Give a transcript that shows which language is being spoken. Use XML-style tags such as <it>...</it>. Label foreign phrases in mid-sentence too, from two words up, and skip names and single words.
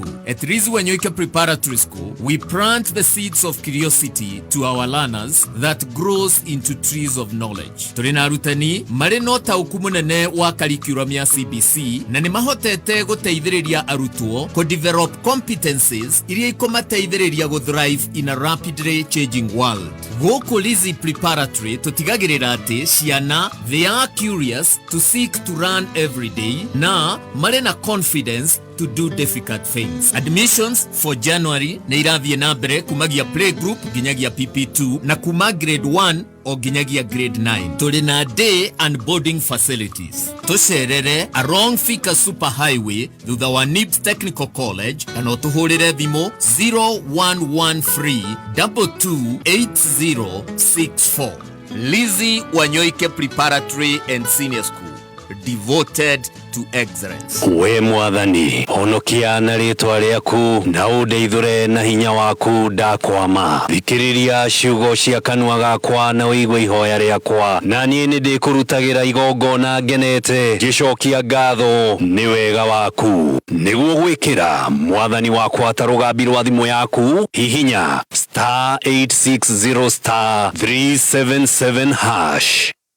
<en>At Lizzy Wanyoike Preparatory School, we plant the seeds of curiosity to our learners that grows into trees of knowledge.</en> <ki>Tũrĩ na arutani marĩ na ũtaũku mũnene wa curriculum ya CBC na nĩ mahotete gũteithĩrĩria arutwo</ki> <en>develop competencies</en> <ki>iria ikumateithĩrĩria gũthrive</ki> <en>in a rapidly changing world.</en> <ki>Gũkũ Lizzy Preparatory tũtigagĩrĩra atĩ ciana</ki> <en>they are curious to seek to learn every day</en> <ki>na marĩ na</ki> <en>confidence to do difficult things. Admissions for January</en> <ki>nĩ irathiĩ na mbere kumagia playgroup nginyagia PP2 na kuma grade 1 o nginyagia grade 9. Tũrĩ na</ki> <en>day and boarding facilities.</en> <ki>Tũcerere along Thika Super Highway thutha wa NIBS Technical College kana ũtũhũrĩre thimũ 0113 228064.</ki> <en>Lizzy Wanyoike Preparatory and Senior School. Devoted to excellence.</en> <ki>We mwathani honokia na rĩtwa rĩaku na ũndeithũre na hinya waku ndakwama thikĩrĩria ciugo cia kanua gakwa na ũigue ihoya rĩakwa na niĩ nĩ ndĩkũrutagĩra igongona ngenete ngĩcokia ngatho nĩ wega waku nĩguo gwĩkĩra mwathani wakwa ta rũgambi rwa thimũ yaku hihinya *860*377#.</ki>